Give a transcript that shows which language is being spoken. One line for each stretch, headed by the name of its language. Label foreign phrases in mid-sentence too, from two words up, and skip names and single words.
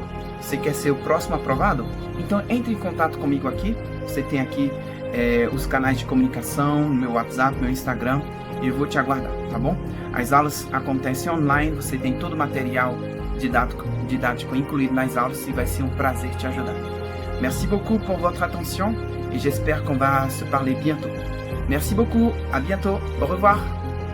Portuguese: Você quer ser o próximo aprovado? Então entre em contato comigo aqui. Você tem aqui os canais de comunicação, meu WhatsApp, meu Instagram, e eu vou te aguardar, tá bom? As aulas acontecem online, você tem todo o material didático incluído nas aulas e vai ser um prazer te ajudar.
French: Merci beaucoup pour votre attention et j'espère qu'on va se parler bientôt. Merci beaucoup, à bientôt, au revoir.